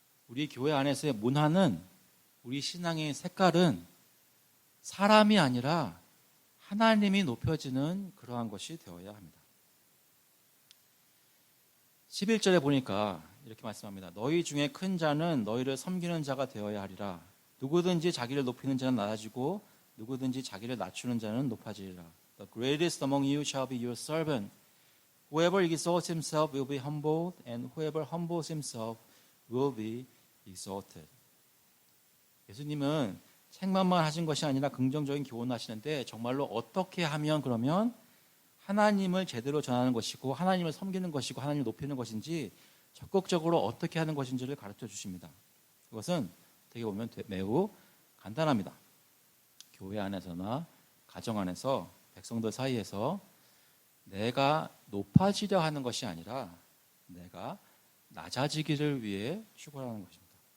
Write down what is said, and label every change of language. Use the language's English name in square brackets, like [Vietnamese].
[Korean] 우리 교회 안에서의 문화는, 우리 신앙의 색깔은 사람이 아니라 하나님이 높여지는 그러한 것이 되어야 합니다. 11절에 보니까 이렇게 말씀합니다. 너희 중에 큰 자는 너희를 섬기는 자가 되어야 하리라. 누구든지 자기를 높이는 자는 낮아지고 누구든지 자기를 낮추는 자는 높아지리라. [English] The greatest among you shall be your servant. Whoever exalts himself will be humbled, and whoever humbles himself will be exalted. [Korean] 예수님은 책만만 하신 것이 아니라 긍정적인 교훈을 하시는데, 정말로 어떻게 하면 그러면 하나님을 제대로 전하는 것이고 하나님을 섬기는 것이고 하나님을 높이는 것인지 적극적으로 어떻게 하는 것인지를 가르쳐 주십니다. 그것은 어떻게 보면 매우 간단합니다. 교회 안에서나 가정 안에서 백성들 사이에서 내가 높아지려 하는 것이 아니라 내가 낮아지기를 위해 추구하는 것입니다.